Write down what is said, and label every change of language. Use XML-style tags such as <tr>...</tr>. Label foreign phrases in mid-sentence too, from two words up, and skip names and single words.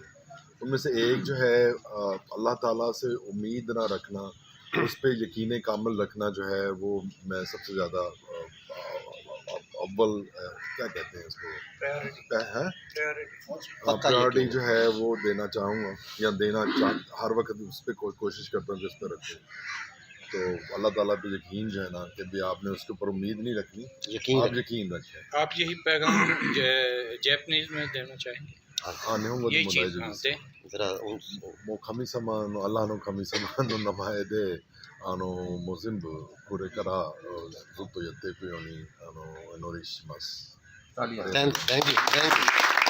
<ur>ان میں سے ایک جو ہے اللہ تعالیٰ سے امید نہ رکھنا، اس پہ یقین کامل رکھنا جو ہے وہ میں سب سے زیادہ اول کیا کہتے ہیں اس کو پریورٹی جو ہے وہ دینا چاہوں گا، یا ہر وقت اس پہ کوشش کرتا ہوں کہ اس پہ رکھوں. تو اللہ تعالیٰ پہ یقین جو ہے نا کہ بھی آپ نے اس کے اوپر امید نہیں رکھنی، آپ یقین رکھیں. آپ یہی پیغام جیپنیز میں دینا چاہیں گے؟</ur> <ja>日本語でも大丈夫</ja> <ur>ہاں</ur> <ja>です</ja> <ur>دیں.</ur> <ja>もう神様のアラの神様の名前でもう全部これからずっとやっていくようにお祈りします。</ja> <en>Thank you.</en>